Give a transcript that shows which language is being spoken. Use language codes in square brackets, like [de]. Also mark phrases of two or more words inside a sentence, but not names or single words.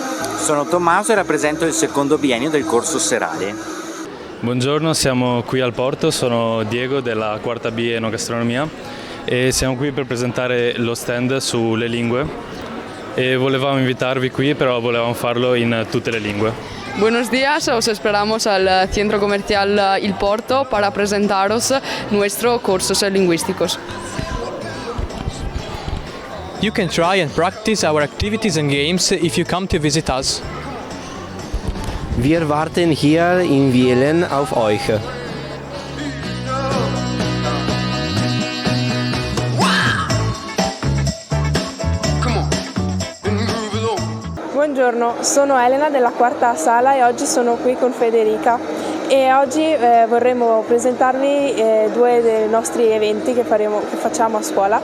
[it] Sono Tommaso e rappresento il secondo biennio del corso serale. Buongiorno, siamo qui al Porto, sono Diego della quarta B Enogastronomia e siamo qui per presentare lo stand sulle lingue e volevamo invitarvi qui, però volevamo farlo in tutte le lingue. [es] Buenos días, os esperamos al Centro Comercial Il Porto para presentaros nuestros cursos lingüísticos. [en] You can try and practice our activities and games if you come to visit us. [de] Wir warten hier in Wielen auf euch. [it] Buongiorno, sono Elena della quarta sala e oggi sono qui con Federica e oggi vorremmo presentarvi due dei nostri eventi che facciamo a scuola.